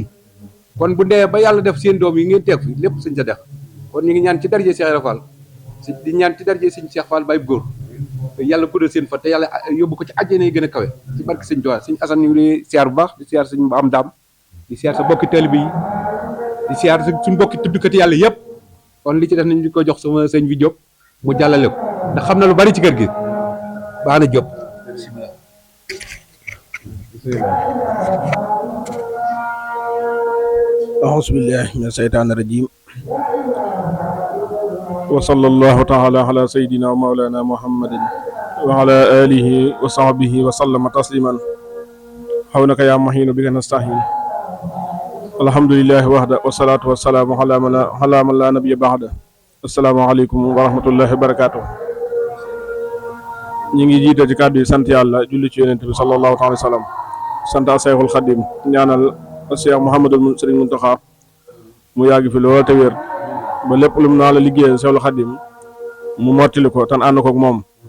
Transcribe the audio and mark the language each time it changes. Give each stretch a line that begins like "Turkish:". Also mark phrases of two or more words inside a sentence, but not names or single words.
Wolof: kon bu dee ba yàlla def seen doom yi ngeen teeg fi lépp sëñ Sadexa kon ñu ngi ñaan ci daraje Cheikh Ibra Fall di ñaan ci daraje sëñ Cheikh Fall Baye Góor yàlla guddal seen fa te yàlla yóbbu ko ci àjjana yi gën a kawe ci barke sëñ Tuubaa sëñ Assane ñu ngi siyaar bu baax di siyaar sëñ am daam di siyaar sa bokki taalibe yi di siyaar suñ bokki tuddkati yàlla yëpp kon li ci def nañ di ko jox sama sëñ bi Diop mu jàllale ko ndax xam na lu bari ci kër gi baax na Diop
Arabic: أعوذ بالله من الشيطان الرجيم وصلى الله تعالى على سيدنا ومولانا محمد وعلى آله وصحبه وسلم تسليما حولك يا مهين بك نستعين الحمد لله وحده والصلاة والسلام على من لا نبي بعده السلام عليكم ورحمة الله وبركاته
Wolof: ñi ngi jiite ci kàddu yi sant yàlla julli ci yonent bi
Arabic: صلى الله عليه وسلم
Wolof: sant Seexul Xadim ñaanal Cheikh Mouhamadul Serigne Mountakha mu yàgg fi lool te wér ba lépp lu mu naa la liggéeyal Seexul Xadim mu mottali ko tan ànd ko ak moom